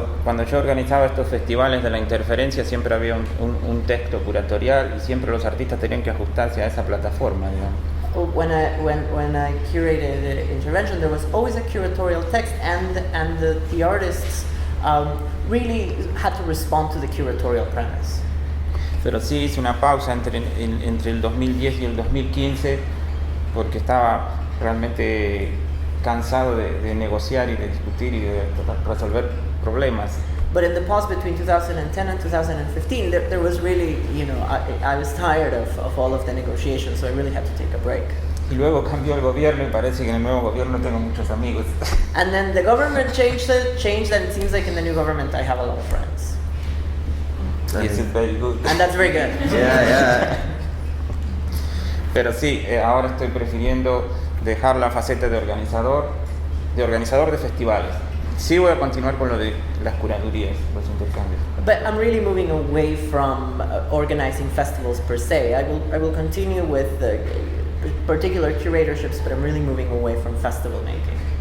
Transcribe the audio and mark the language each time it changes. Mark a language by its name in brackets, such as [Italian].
[Spanish] Cuando yo organizaba estos festivales de la interferencia siempre había un texto curatorial y siempre los artistas tenían que ajustarse a esa plataforma, digamos. [English] When I curated the intervention, there was always a curatorial text, and the artists really had to respond to the curatorial premise. [Spanish] Pero sí hice una pausa entre el 2010 y el 2015 porque estaba realmente cansado de negociar y de discutir y de resolver problemas. [English] But in the pause between 2010 and 2015, there was really, I was tired of all of the negotiations, so I really had to take a break. [Spanish] Y luego cambió el gobierno y parece que en el nuevo gobierno tengo muchos amigos. [English] And then the government changed, and it seems like in the new government I have a lot of friends. Is it very good? And that's very good. Yeah. [Spanish] Pero sí, ahora estoy prefiriendo dejar la faceta de organizador de festivales. Sí voy a continuar con lo de las curadurías, los intercambios. [English] But I'm really moving away from organizing festivals per se. I will continue with the particular curatorships, but I'm really moving away from festival making.